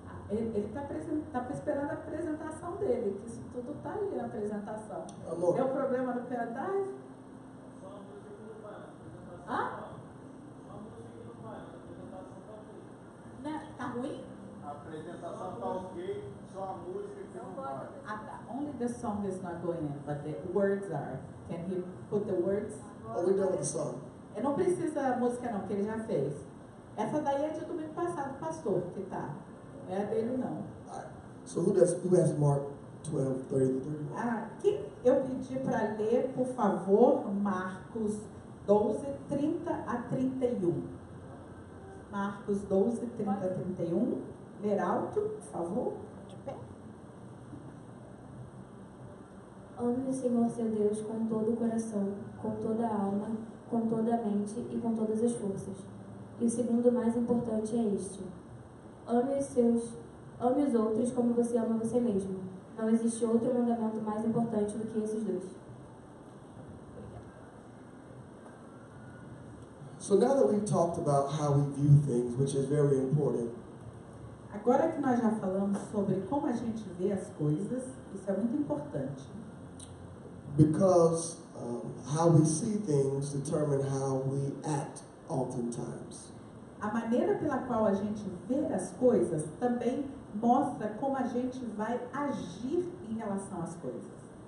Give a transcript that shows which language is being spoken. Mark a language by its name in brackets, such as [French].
[Portuguese] Ele está esperando a apresentação dele, que isso tudo está ali na apresentação. Amor. Deu problema no pendrive? Hã? Né? Tá ruim? A apresentação tá ok, só a música que não vai. [English] Only the song is not going in, but the words are. Can he put the words? Oh, we're done with the song. [Portuguese] Não precisa música não, porque ele já fez. Essa daí é de domingo passado, pastor, que tá. Não é a dele não. [English] All right. So who has Mark 12, 30 to 31? [Portuguese] Quem eu pedi para ler, por favor, Marcos 12, 30 a 31. Marcos 12, 30 a 31. Ler alto, por favor. De pé. Ame o Senhor seu Deus com todo o coração, com toda a alma, com toda a mente e com todas as forças. E o segundo mais importante é este: ame os outros como você ama você mesmo. Não existe outro mandamento mais importante do que esses dois. [English] So now that we've talked about how we view things, which is very important, [Portuguese] Agora que nós já falamos sobre como a gente vê as coisas, isso é muito importante. [English] because how we see things determine how we act oftentimes. [Portuguese] A maneira pela qual a gente vê as coisas também mostra como a gente vai agir em relação às coisas.